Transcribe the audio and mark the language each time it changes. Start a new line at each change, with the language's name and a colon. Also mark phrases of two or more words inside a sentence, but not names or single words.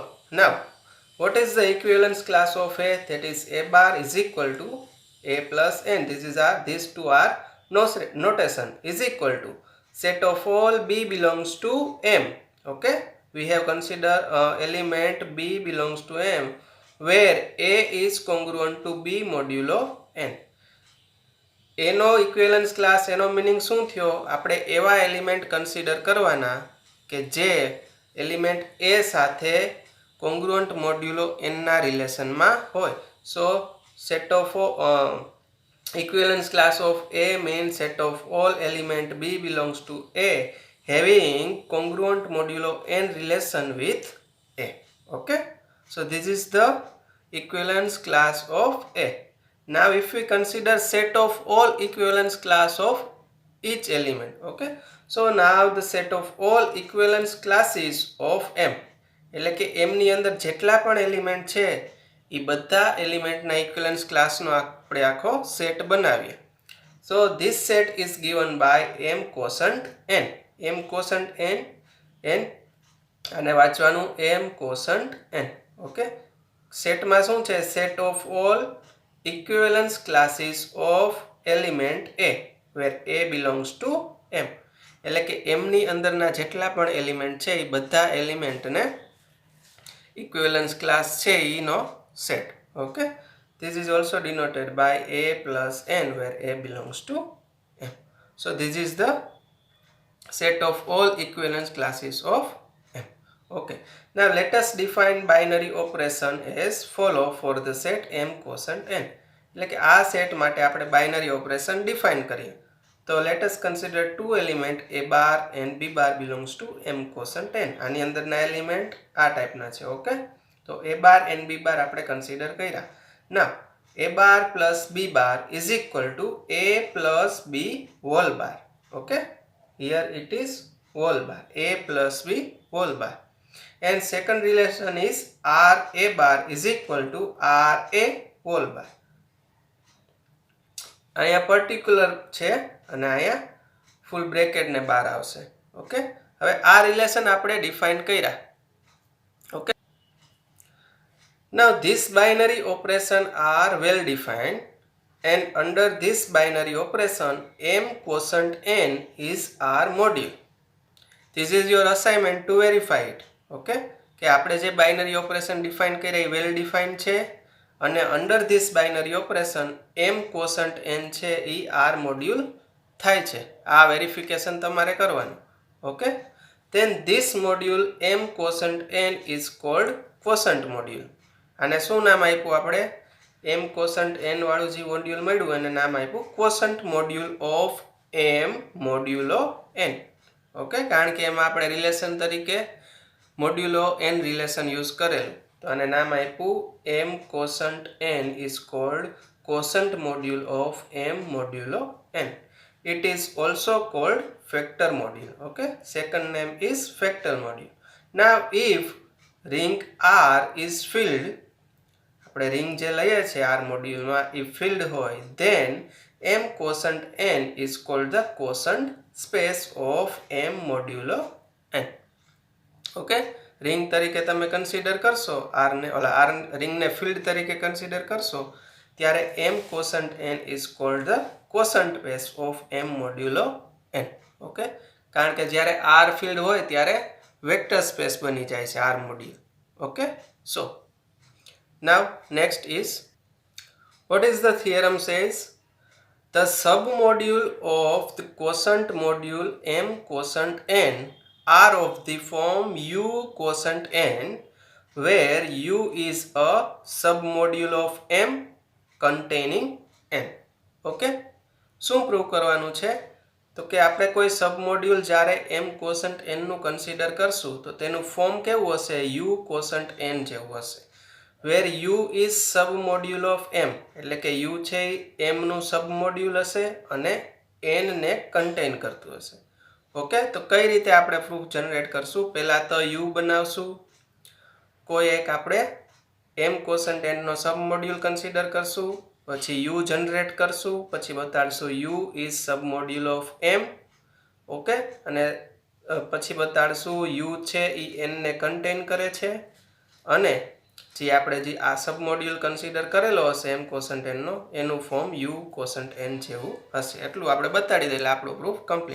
English: Now what is the equivalence class of A? That is A bar is equal to A plus N. These two are notation is equal to set of all B belongs to M. Okay? We have considered element B belongs to M where A is congruent to B modulo n.
Gujarati: એનો
English: equivalence class
Gujarati: એનો મીનિંગ શું થયો? આપણે એવા
English: element consider
Gujarati: કરવાના કે જે એલિમેન્ટ A સાથે
English: congruent modulo n
Gujarati: ના રિલેશનમાં હોય.
English: so set of equivalence class of A means set of all element B belongs to A having congruent modulo n relation with A. Okay, so this is the equivalence class of A. Now if we consider set of all equivalence class of each element, okay, so now the set of all equivalence classes of M,
Gujarati: એટલે કે M ની અંદર જેટલા પણ એલિમેન્ટ છે એ બધા એલિમેન્ટના ઇક્વિવેલન્સ ક્લાસનો આપણે આખો સેટ બનાવીએ.
English: So this set is given by M quotient n. M quotient n
Gujarati: અને વાંચવાનું
English: M quotient n.
Gujarati: ઓકે, સેટમાં શું છે?
English: set of all equivalence classes of element A where A belongs to M.
Gujarati: એટલે કે M ની અંદરના જેટલા પણ એલિમેન્ટ છે એ બધા એલિમેન્ટને
English: equivalence class
Gujarati: છે એનો set.
English: Okay, this is also denoted by A plus n where A belongs to M. So this is the set of all equivalence classes of M. Okay, now let us define binary operation as follow for the set M quotient n.
Gujarati: એટલે કે આ સેટ માટે આપણે
English: binary operation define
Gujarati: કરીએ.
English: તો let us consider two element A bar and B bar belongs to M quotient n.
Gujarati: આની અંદરના એલિમેન્ટ આ ટાઈપના છે. ઓકે, તો
English: A bar and B bar
Gujarati: આપણે કન્સિડર કર્યા.
English: Now A bar plus B bar is equal to A plus B whole bar. Okay, here it is whole bar, A plus B whole bar. And second relation is R A bar is equal to R A whole bar.
Gujarati: અહીંયા પર્ટિક્યુલર છે અને અહીંયા
English: full bracket
Gujarati: ને બાર આવશે. ઓકે, હવે આ રિલેશન આપણે ડિફાઇન કર્યા. ઓકે,
English: now this binary operation are well defined and under this binary operation M quotient n is R module. This is your assignment to verify it.
Gujarati: Okay, કે આપણે જે
English: binary operation define
Gujarati: કર્યા એ
English: well define
Gujarati: છે અને
English: under this binary operation M quotient n
Gujarati: છે એ R મોડ્યુલ થાય છે. આ વેરિફિકેશન તમારે કરવાનું. ઓકે,
English: then this module M quotient n is called quotient module.
Gujarati: આને શું નામ આપ્યું આપણે?
English: M quotient n
Gujarati: વાળું જે મોડ્યુલ મળ્યું એને નામ આપ્યું
English: quotient module of M modulo n.
Gujarati: ઓકે, કારણ કે એમાં આપણે રિલેશન તરીકે
English: modulo n relation use
Gujarati: કરેલું, તો આને નામ આપ્યું
English: M quotient n is called quotient module of M modulo n. It is also called factor module. Okay, second name is factor module. Now if ring R is filled,
Gujarati: આપણે ring જે લઈએ છે R મોડ્યુલમાં એ ફિલ્ડ હોય,
English: then M quotient n is called the quotient space of M modulo n.
Gujarati: Okay, રિંગ તરીકે તમે કન્સિડર કરશો R ને, R રિંગને ફિલ્ડ તરીકે કન્સિડર કરશો ત્યારે
English: M quotient n is called the quotient space of M modulo n.
Gujarati: ઓકે, કારણ કે જ્યારે R ફિલ્ડ હોય ત્યારે
English: vector space
Gujarati: બની જાય છે R મોડ્યુલ. ઓકે,
English: so now next is what is the theorem says? The submodule of the quotient module M quotient n are of the form U quotient n where U is a submodule of M containing n.
Gujarati: Okay, શું પ્રૂવ કરવાનું છે? તો કે આપણે કોઈ સબમોડ્યુલ જ્યારે
English: M quotient n
Gujarati: નું કન્સિડર કરશું તો તેનું ફોર્મ કેવું હશે?
English: U quotient n
Gujarati: જેવું હશે.
English: where U is submodule of M,
Gujarati: એટલે કે U છે M નું સબમોડ્યુલ હશે અને n ને કન્ટેન કરતું હશે. ઓકે, તો કઈ રીતે આપણે
English: proof generate
Gujarati: કરશું? પહેલા તો U બનાવશું, કોઈ એક આપણે
English: M quotient n
Gujarati: નો
English: submodule consider
Gujarati: કરશું, પછી U જનરેટ કરશું, પછી બતાડશું
English: U is submodule of M.
Gujarati: ઓકે, અને પછી બતાડશું U છે એ n ને કન્ટેન કરે છે અને જે આપણે જે આ
English: submodule consider
Gujarati: કરેલો હશે
English: M quotient n
Gujarati: નો એનું ફોર્મ
English: U quotient n
Gujarati: જેવું હશે. એટલું આપણે બતાડી દઈએ એટલે આપણું
English: proof complete.